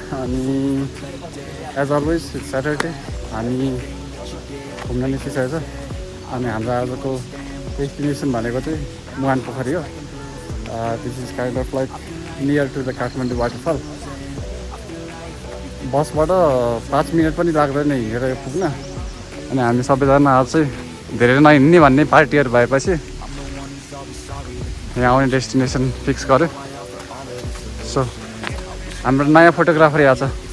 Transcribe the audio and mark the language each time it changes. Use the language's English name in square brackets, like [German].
[English] अनि as always it's Saturday. [Nepali] हामी घुम्न निस्किसकेको छ अनि हाम्रो आजको डेस्टिनेसन भनेको चाहिँ मुहानपोखरी हो. [English] This is kind of like near to the Kathmandu Waterfall. [Nepali] बसबाट 5 मिनट पनि लाग्दैन हिँडेर पुग्न. अनि हामी सबैजना आज चाहिँ धेरै नहिँड्ने भन्ने पार्टीहरू भएपछि यहाँ आउने डेस्टिनेसन फिक्स गर्यो. सो हाम्रो नयाँ फोटोग्राफर यहाँ छ.